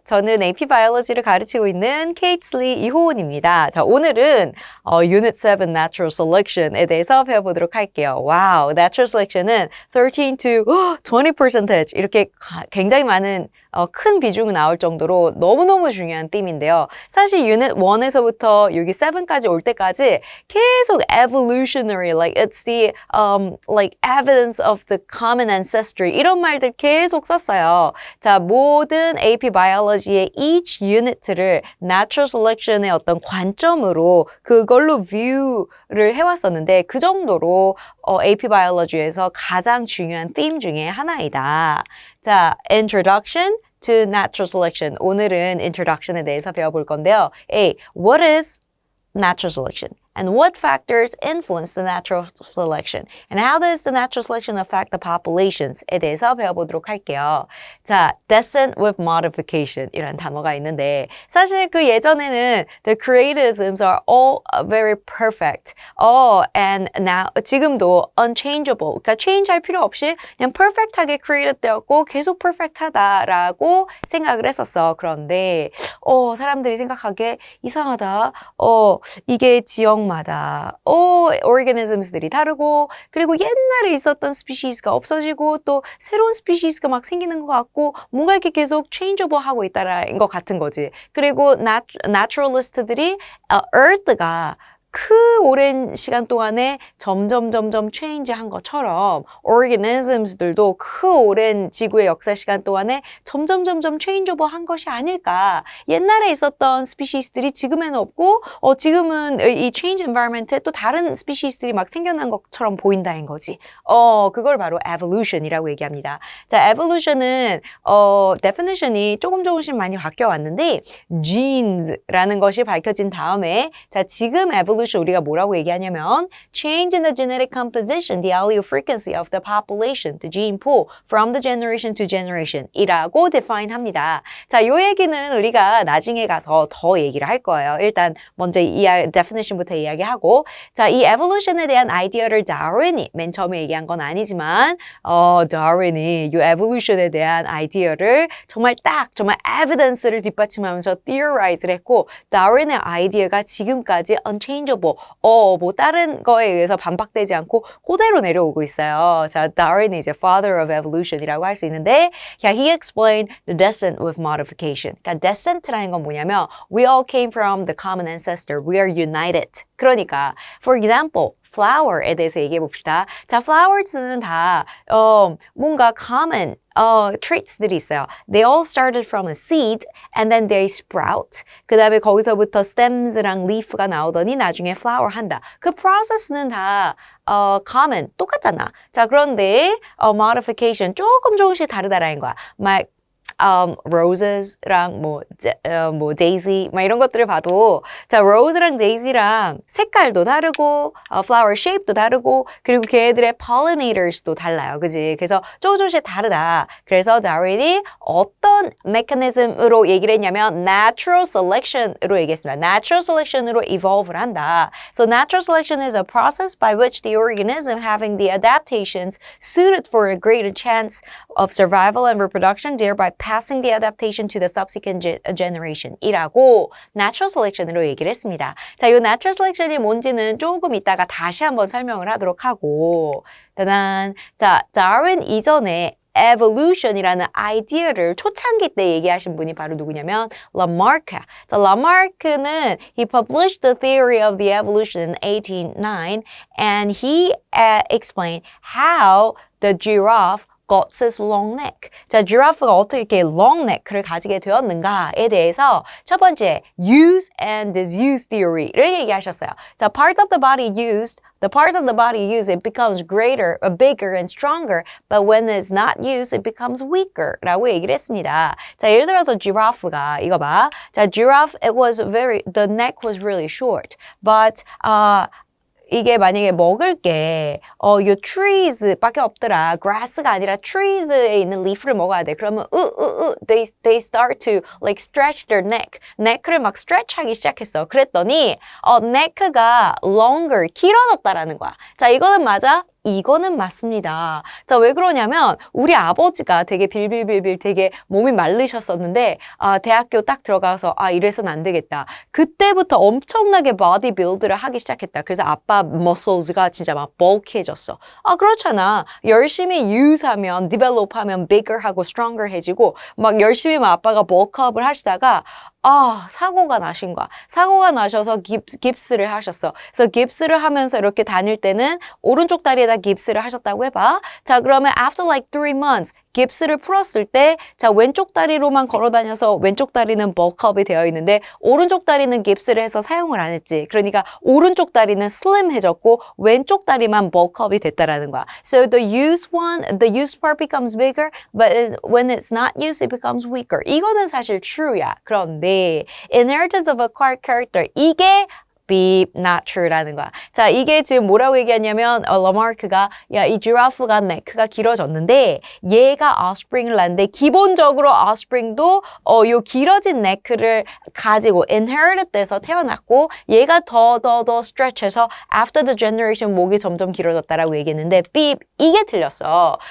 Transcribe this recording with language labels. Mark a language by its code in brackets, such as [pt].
[ko] 저는 AP 바이올로지를 가르치고 있는 케이틀리 이호은입니다. 자, 오늘은 Unit 7 Natural Selection에 대해서 배워보도록 할게요. 와우, Natural Selection은 13 to 20% 이렇게 굉장히 많은 큰 비중이 나올 정도로 너무너무 중요한 띠인데요. 사실 Unit 1에서부터 여기 7까지 올 때까지 계속 [en] evolutionary, like it's the like evidence of the common ancestry [ko] 이런 말들 계속 썼어요. 자, 모든 AP Biology의 each unit를 Natural Selection의 어떤 관점으로 그걸로 view를 해왔었는데 그 정도로 AP Biology에서 가장 중요한 theme 중에 하나이다. [en] 자, Introduction to Natural Selection. [ko] 오늘은 Introduction에 대해서 배워볼 건데요. [en] A. What is natural selection? And what factors influence the natural selection? And how does the natural selection affect the populations? [ko] 에 대해서 배워보도록 할게요. 자, descent with modification 이라는 단어가 있는데 사실 그 예전에는 [en] the creatisms are all very perfect. And now [ko] 지금도 [en] unchangeable. [ko] 그러니까 change 할 필요 없이 그냥 perfect하게 created 되었고 계속 perfect하다라고 생각을 했었어. 그런데 사람들이 생각하기에 이상하다. 이게 지역마다 organisms들이 다르고 그리고 옛날에 있었던 스피시스가 없어지고 또 새로운 스피시스가 막 생기는 것 같고 뭔가 이렇게 계속 changeable 하고 있다라는 것 같은 거지. 그리고 naturalist들이 Earth가 그 오랜 시간 동안에 점점 change한 것처럼 organisms들도 그 오랜 지구의 역사 시간 동안에 점점 changeable 한 것이 아닐까. 옛날에 있었던 스피시스들이 지금에는 없고 지금은 이 change environment에 또 다른 스피시스들이 막 생겨난 것처럼 보인다는 거지. 그걸 바로 evolution이라고 얘기합니다. 자, evolution은 definition이 조금씩 많이 바뀌어 왔는데 genes라는 것이 밝혀진 다음에 자, 지금 evolution 우리가 뭐라고 얘기하냐면 [en] change in the genetic composition, the allele frequency of the population, the gene pool from the generation to generation [ko] 이라고 define 합니다. 자, 이 얘기는 우리가 나중에 가서 더 얘기를 할 거예요. 일단 먼저 이 definition부터 이야기하고 자, 이 evolution에 대한 아이디어를 다윈이 맨 처음에 얘기한 건 아니지만 다윈이 이 evolution에 대한 아이디어를 정말 evidence를 뒷받침하면서 theorize를 했고 다윈의 아이디어가 지금까지 unchangeable 뭐 다른 거에 의해서 반박되지 않고 그대로 내려오고 있어요. 자, Darwin이 이제 father of evolution이라고 할 수 있는데 [en] he explained the descent with modification. [ko] 그러니까 descent라는 건 뭐냐면 [en] we all came from the common ancestor. We are united. [ko] 그러니까 for example flower에 대해서 얘기해 봅시다. 자, flowers는 다 뭔가 common traits들이 있어요. [en] They all started from a seed and then they sprout. [ko] 그 다음에 거기서부터 stems랑 leaf가 나오더니 나중에 flower 한다. 그 process는 다 common, 똑같잖아. 자, 그런데 modification 조금씩 다르다라는 거야. 막 roses랑 뭐 daisy 막 이런 것들을 봐도 자, rose랑 daisy랑 색깔도 다르고 flower shape도 다르고 그리고 걔네들의 pollinators도 달라요. 그지? 그래서 조금씩 다르다. 그래서 다윈이 어떤 메커니즘으로 얘기를 했냐면 natural selection으로 얘기했습니다. natural selection으로 evolve를 한다. [en] So natural selection is a process by which the organism having the adaptations suited for a greater chance of survival and reproduction thereby passing the adaptation to the subsequent generation [ko] 이라고 natural selection으로 얘기를 했습니다. 자, 이 natural selection이 뭔지는 조금 이따가 다시 한번 설명을 하도록 하고 따단. 자, 다윈 이전에 evolution이라는 아이디어를 초창기 때 얘기하신 분이 바로 누구냐면 Lamarck. 자, Lamarck는 [en] he published the theory of the evolution in 1809 and he explained how the giraffe got its long neck. [ko] 자, 지라프가 어떻게 이렇게 long neck를 가지게 되었는가에 대해서 첫 번째, use and disuse theory를 얘기하셨어요. 자, [en] the parts of the body used, it becomes greater, bigger and stronger, but when it's not used, it becomes weaker [ko] 라고 얘기를 했습니다. 자, 예를 들어서 지라프가 이거 봐. 자, giraffe, [en] the neck was really short, but [ko] 이게 만약에 먹을 게 요 trees밖에 없더라. grass가 아니라 trees에 있는 leaf를 먹어야 돼. 그러면 [en] they start to like stretch their neck. [ko] neck를 막 stretch하기 시작했어. 그랬더니 neck가 longer 길어졌다라는 거야. 자, 이거는 맞아? 이거는 맞습니다. 자, 왜 그러냐면 우리 아버지가 되게 빌빌빌빌 되게 몸이 말르셨었는데 대학교 딱 들어가서 이래서는 안 되겠다. 그때부터 엄청나게 바디 빌드를 하기 시작했다. 그래서 아빠 머슬즈가 진짜 막 bulk해졌어. 그렇잖아. 열심히 use하면 develop하면 bigger하고 stronger해지고 막 열심히 막 아빠가 bulkup을 하시다가 사고가 나신 거야. 사고가 나셔서 깁스를 하셨어. 그래서 깁스를 하면서 이렇게 다닐 때는 오른쪽 다리에다 깁스를 하셨다고 해봐. 자, 그러면 [en] after like 3 months, [ko] 깁스를 풀었을 때, 자, 왼쪽 다리로만 걸어 다녀서 왼쪽 다리는 bulkup이 되어 있는데, 오른쪽 다리는 깁스를 해서 사용을 안 했지. 그러니까 오른쪽 다리는 slim해졌고, 왼쪽 다리만 bulkup이 됐다라는 거야. [en] So the used part becomes bigger, but when it's not used, it becomes weaker. [ko] 이거는 사실 true야. 그런데, inheritance of acquired character, 이게 be not true라는 거야. 자, 이게 지금 뭐라고 얘기하냐면 라마르크가 이 지라프가 네크가 길어졌는데 얘가 offspring을 낳는데 기본적으로 offspring도 요 길어진 네크를 가지고 inherited 돼서 태어났고 얘가 더 stretch해서 after the generation 목이 점점 길어졌다라고 얘기했는데 be 이게 틀렸어.